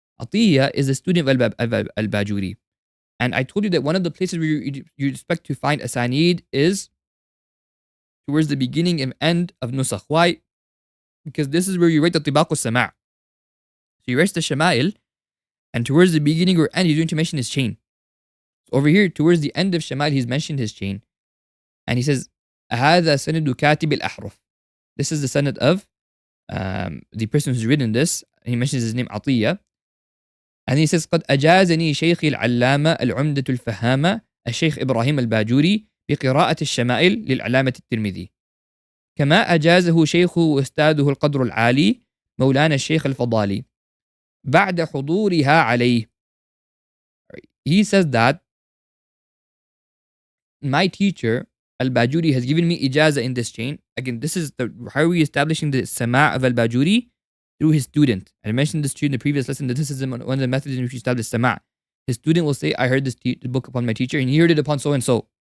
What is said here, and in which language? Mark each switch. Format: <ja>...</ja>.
<en>Atiyah is a student of al-Bajuri. And I told you that one of the places where you expect to find asanid is towards the beginning and end of nusakh. Why? Because this is where you write the tibaq al-sama'. So you write the Shama'il, and towards the beginning or end, he's going to mention his chain. So over here, towards the end of Shama'il, he's mentioned his chain. And he says,</en> <ar>هذا سند كاتب الأحرف.</ar> <en>This is the sanad of the person who's written this. He mentions his name Atiyah. And he says,</en> <ar>قد أجازني شيخي العلامة العمدة الفهامة الشيخ إبراهيم الباجوري بقراءة الشمائل للعلامة الترمذي كما أجازه شيخه وأستاذه القدر العالي مولانا الشيخ الفضالي بعد حضورها عليه.</ar> <en>He says that my teacher Al-Bajuri has given me ijaza in this chain. Again, this is how are we establishing the sama' of Al-Bajuri? Through his student. I mentioned this to you in the previous lesson that this is one of the methods in which you establish sama'. His student will say, I heard this book upon my teacher and he heard it upon so and so.</en>